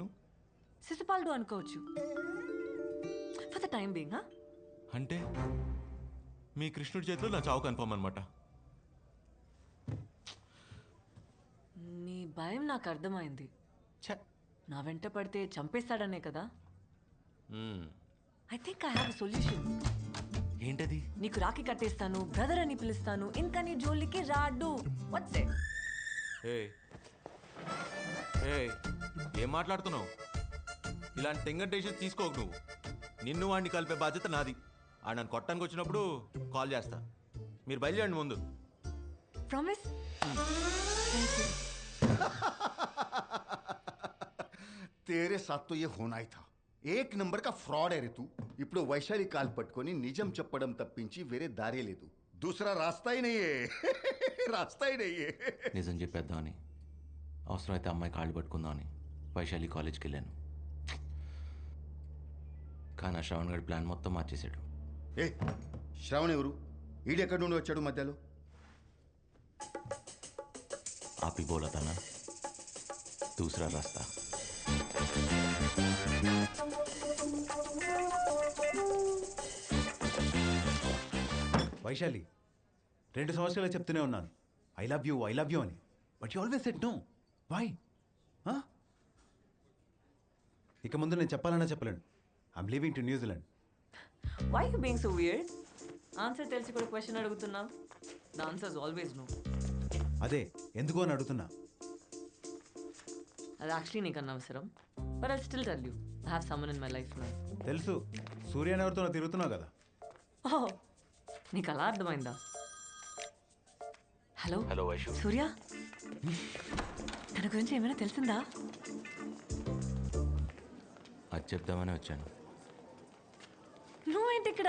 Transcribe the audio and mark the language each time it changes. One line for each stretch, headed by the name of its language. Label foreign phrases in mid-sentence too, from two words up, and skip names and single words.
Telugu: శిశుపాలుడు అనుకోవచ్చు
English: for the time being.
Telugu: అంటే మీ కృష్ణుడి చేతిలో నా చావు కన్ఫర్మ్ అనమాట. నీ భయం నాకు అర్థమైంది. నా వెంట పడితే చంపేస్తాడనే కదా?
English: I think I have a solution.
Telugu: ఏంటది? నీకు రాఖీ కట్టేస్తాను, బ్రదర్ అని పిలుస్తాను, ఇంకా నీ జోలికి రాడు.
English: What's it?
Telugu: ఏం మాట్లాడుతున్నావు? ఇలాంటి
English: tender decision
Telugu: తీసుకోకు నువ్వు. నిన్ను వాడిని కలిపే బాధ్యత నాది. ఆ నన్ను కొట్టడానికి వచ్చినప్పుడు కాల్ చేస్తా. మీరు బయలుదేరండి ముందు. ప్రామిస్?
Hindi: तेरे साथ तो ये होना ही था. एक नंबर का फ्रॉड है रे तू.
Telugu: ఇప్పుడు వైశాలి కాల్ పట్టుకొని నిజం చెప్పడం తప్పించి వేరే దారే లేదు.
Hindi: दूसरा रास्ता ही नहीं है. रास्ता ही नहीं है.
Telugu: నిజం చెప్పేద్దామని, అవసరమైతే అమ్మాయి కాళ్ళు పట్టుకుందామని వైశాలి కాలేజ్కి వెళ్ళాను. కానీ ఆ శ్రవణ్ గడి ప్లాన్ మొత్తం మార్చేశాడు. ఏ శ్రవణ్ ఎవరు? ఈడెక్కడి నుండి వచ్చాడు మధ్యలో?
Hindi: आप ही बोला था ना, दूसरा रास्ता.
Telugu: వైశాలి, 2 సంవత్సరాలు చెప్తూనే ఉన్నాను
English: I love you
Telugu: అని.
English: But you always said no. Why?
Telugu: ఇక ముందు నేను చెప్పాలన్నా చెప్పలేను.
English: I'm leaving to New Zealand. Why you being so weird?
Telugu: ఆన్సర్ తెలిసి కూడా క్వశ్చన్ అడుగుతున్నావు.
English: The answer is always no.
Telugu: అదే ఎందుకు అని అడుగుతున్నా. అది యాక్చువల్లీ నీకు అనవసరం.
English: But I still tell you, I have someone in my life now.
Telugu: తెలుసు, సూర్యని ఎవరితోనో తిరుగుతున్నావు కదా. ఓహ్, నీకు అలా అర్థమైందా? హలో హలో వైషు. సూర్య, తన గురించి ఏమైనా తెలిసిందా? అది చెప్దామని వచ్చాను. నువ్వేంటి ఇక్కడ?